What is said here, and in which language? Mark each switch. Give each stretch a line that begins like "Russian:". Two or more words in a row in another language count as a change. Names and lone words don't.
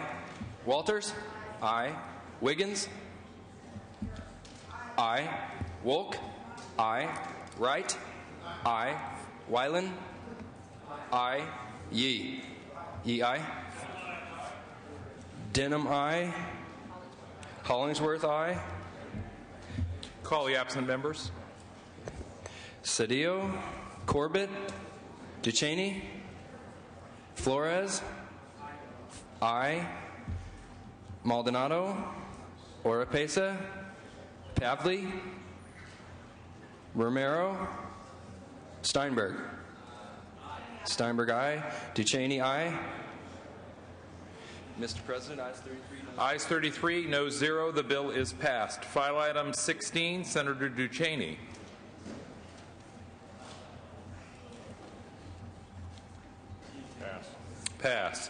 English: Walters? Aye. Wiggins? Aye. Wolk? Aye. Wright? Aye. Weiland? Aye. Yee? Yee, aye. Denham, aye. Hollingsworth, aye. Call the absent members. Cedillo, Corbett, Ducheney, Flores, aye. Maldonado, Oropesa, Pavley, Romero, Steinberg. Steinberg, aye. Ducheney, aye. Mr. President, ayes 33. Ayes 33, no 0. The bill is passed. File item 16, Senator Ducheney. Pass.